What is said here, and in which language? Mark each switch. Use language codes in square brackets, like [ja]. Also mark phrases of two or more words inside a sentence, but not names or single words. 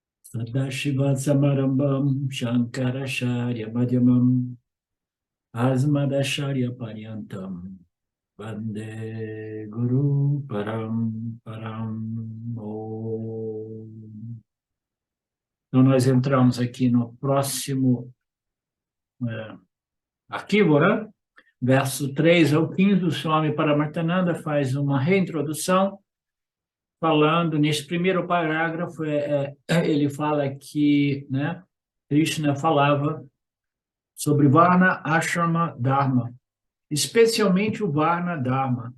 [sa] सदाशिव समारम्भां शङ्कराचार्य मध्यमाम् अस्मदाचार्य पर्यन्तां वन्दे गुरु परम् परम् ॐ. [pt] Então, nós entramos aqui no próximo arquivo, né? Verso 3 ao 15, o Swami Paramartananda faz uma reintrodução, falando, nesse primeiro parágrafo, ele fala que, né, Krishna falava sobre [sa] वर्ण, आश्रम, धर्म, [pt] especialmente o [sa] वर्ण धर्म.